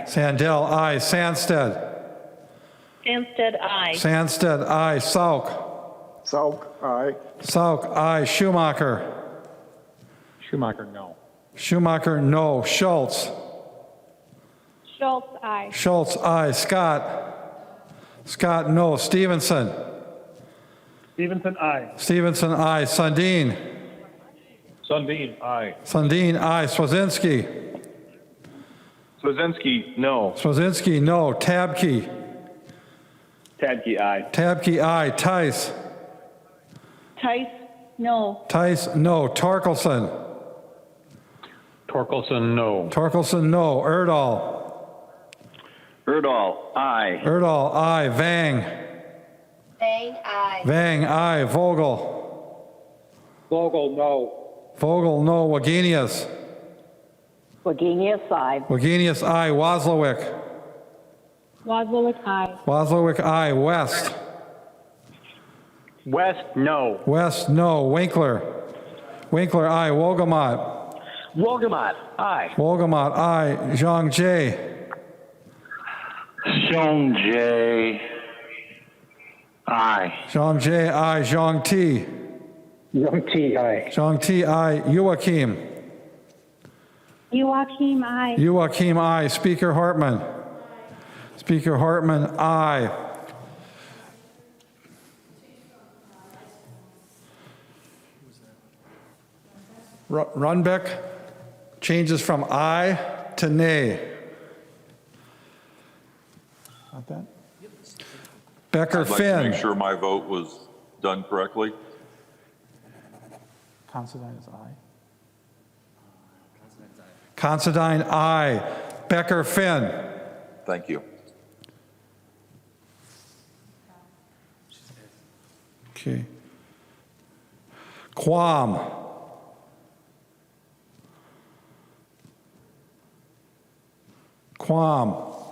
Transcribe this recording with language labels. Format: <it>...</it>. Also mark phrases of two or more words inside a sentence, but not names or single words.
<en>Sandell, aye. Sandsted. Sandsted, aye. Sandsted, aye. Sauke. Sauke, aye. Sauke, aye. Schumacher. Schumacher, no. Schumacher, no. Schultz. Schultz, aye. Schultz, aye. Scott. Scott, no. Stevenson. Stevenson, aye. Stevenson, aye. Sundin. Sundin, aye. Sundin, aye. Swazinski. Swazinski, no. Swazinski, no. Tabke. Tadke, aye. Tabke, aye. Tice. Tice, no. Tice, no. Torkelson. Torkelson, no. Torkelson, no. Erdahl. Erdahl, aye. Erdahl, aye. Vang. Vang, aye. Vang, aye. Vogel. Vogel, no. Vogel, no. Wagenius. Wagenius, aye. Wagenius, aye. Wozlowick. Wozlowick, aye. Wozlowick, aye. West. West, no. West, no. Winkler. Winkler, aye. Wolgamott. Wolgamott, aye. Wolgamott, aye. Zhang Jie. Xiong J. Aye. Zhang Jie, aye. Zhang Ti. Young T, aye. Zhang Ti, aye. Joachim. Joachim, aye. Joachim, aye. Speaker Hartman. Speaker Hartman, aye. Runbeck changes from aye to nay. Not that? Becker I'd like to Finn. make sure my vote was done correctly. Considine is aye. Considine, aye. Becker Finn. Thank you. Okay. Quam. Quam.</en>